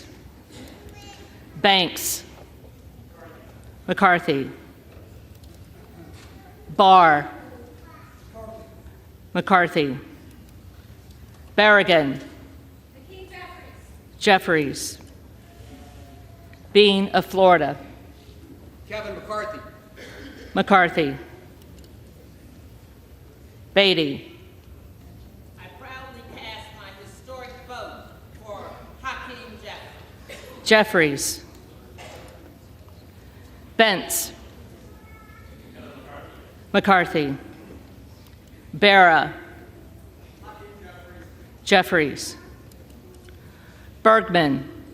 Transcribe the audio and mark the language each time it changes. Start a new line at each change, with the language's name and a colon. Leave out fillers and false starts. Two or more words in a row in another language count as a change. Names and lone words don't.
English: Banks. McCarthy. Barr. McCarthy. Berrigan. Jeffries. Bean of Florida. Kevin McCarthy. McCarthy. Beatty. I proudly cast my historic vote for Hakeem Jeffries. Jeffries. Bentz. McCarthy. Barra. Jeffries. Bergman.